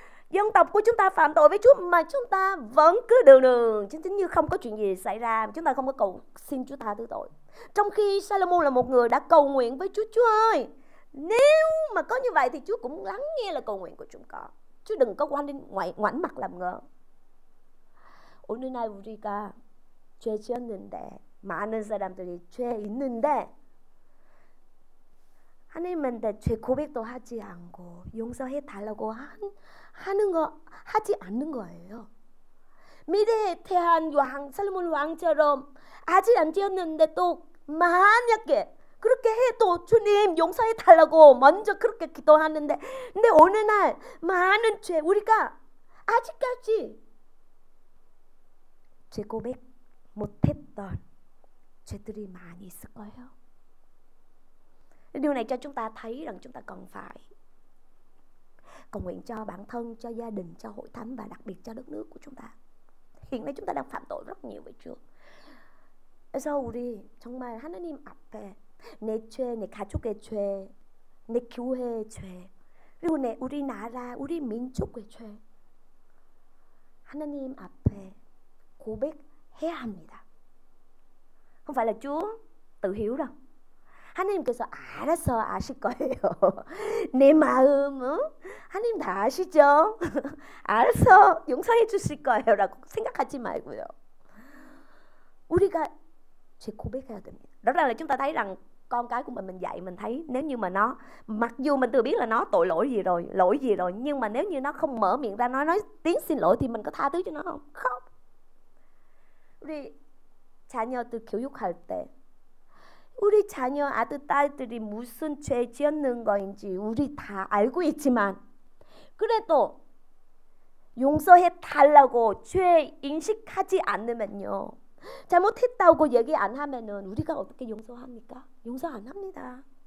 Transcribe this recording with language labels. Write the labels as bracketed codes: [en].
[vi] Dân tộc của chúng ta phạm tội với Chúa mà chúng ta vẫn cứ đường chính như không có chuyện gì xảy ra, chúng ta không có cầu xin Chúa tha thứ tội. Trong khi Salomon là một người đã cầu nguyện với Chúa, Chúa ơi, nếu mà có như vậy thì Chúa cũng lắng nghe lời cầu nguyện của chúng con. Chúa đừng có ngoảnh mặt làm ngơ. [ko] 오늘 날 우리가 죄 지었는데, 많은 사람들이 죄 있는데 하나님한테 죄 고백도 하지 않고 용서해 달라고 하는 거 하지 않는 거예요. 미래에 태한 왕 솔로몬 왕처럼 아직 안 되었는데 또 만약에 그렇게 해도 주님 용서해 달라고 먼저 그렇게 기도하는데, 근데 어느 날 많은 죄, 우리가 아직까지 죄 고백 못했던 죄들이 많이 있을 거예요. [vi] Điều này cho chúng ta thấy rằng chúng ta cần phải cầu nguyện cho bản thân, cho gia đình, cho hội thánh và đặc biệt cho đất nước của chúng ta. Hiện nay chúng ta đang phạm tội rất nhiều với Chúa. [ko] 그래서 우리 정말 하나님 앞에 내 죄, 내 가족의 죄, 내 교회의 죄, 그리고 우리 나라, 우리 민족의 죄, 하나님 앞에 고백해야 합니다. [vi] không phải là Chúa tự hiểu đâu. [ko] 하나님께서 알아서 아실 거예요. 내 마음 하나님 다 아시죠? 알아서 용서해 주실 거예요 라고 생각하지 말고요. 우리가 죄 고백해야 됩니다. [vi] Rõ ràng là chúng ta thấy rằng con cái của mình dạy mình thấy nếu như mà nó, mặc dù mình tự biết là nó tội lỗi gì rồi, nhưng mà nếu như nó không mở miệng ra nói tiếng xin lỗi thì mình có tha thứ cho nó không? không. [ko] 우리 자녀들 교육할 때 우리 자녀 아들 딸들이 무슨 죄 지었는 거인지 우리 다 알고 있지만 그래도 용서해 달라고 죄 인식하지 않으면요, 잘못했다고 얘기 안 하면은 우리가 어떻게 용서합니까? 용서 안 합니다.